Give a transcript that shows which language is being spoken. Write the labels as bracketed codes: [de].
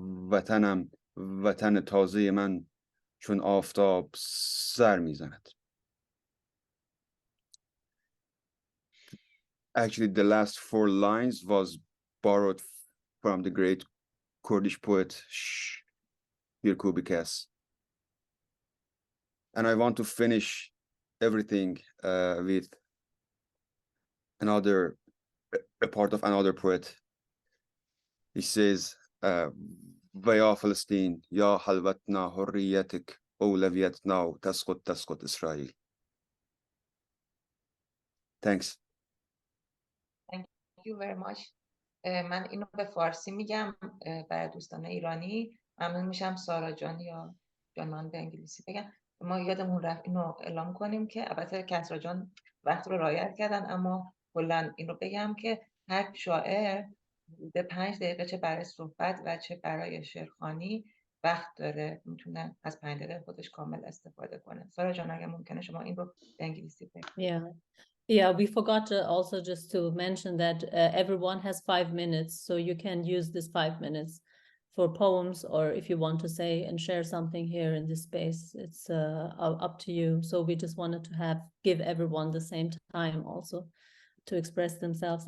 [fa] وطنم وطن تازه من چون آفتاب سر میزند. [en] Actually, the last 4 lines was borrowed from the great Kurdish poet Shir Kubikes. And I want to finish everything with a part of another poet. He says, [ar] ويا فلسطين يا حلوتنا حريتك أولويتنا تسقط إسرائيل. [en] Thanks. Thank you very much. [fa] من اینو به فارسی میگم برای دوستان ایرانی. ممنون میشم سارا جان یا جان من به انگلیسی بگم. ما یادمون رفت اینو اعلام کنیم که البته کسرا جان وقت رو رعایت کردن، اما کلا این رو بگم که هر شاعر به 5 دقیقه چه برای صحبت و چه برای شعرخوانی وقت داره، میتونه از 5 دقیقه خودش کامل استفاده کنه. سارا جان اگه ممکنه شما این رو به انگلیسی بگید. [en] Yeah, we forgot also just to mention that everyone has 5 minutes, so you can use this 5 minutes for poems, or if you want to say and share something here in this space, it's up to you. So we just wanted to give everyone the same time also to express themselves.